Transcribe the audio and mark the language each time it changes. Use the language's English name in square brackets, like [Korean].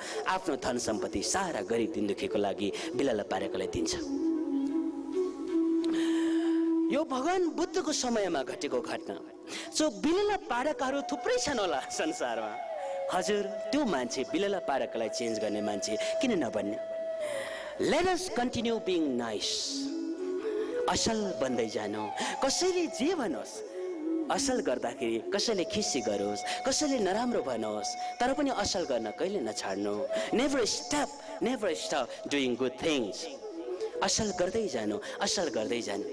[Nepali] आफ्नो धन सम्पत्ति सारा गरिब दिन दुखेको लागि बिलला पाठकलाई दिन्छ। यो भगवान बुद्धको समयमा घटेको घटना। सो बिलला पाठकहरू थुप्रै छन् होला संसारमा। हजुर त्यो मान्छे बिलला पाठकलाई चेन्ज गर्ने मान्छे किन नबन्ने? [English] Let us continue being nice. [Nepali] असल बन्दै जानु। कसैले जे भनोस्, असल गर्दाखेरि कसैले खिसी गरोस्, कसैले नराम्रो भनोस्, तर पनि असल गर्न कहिले नछाड्नु। [English] Never stop doing good things. [Nepali] असल गर्दै जानु, असल गर्दै जानु।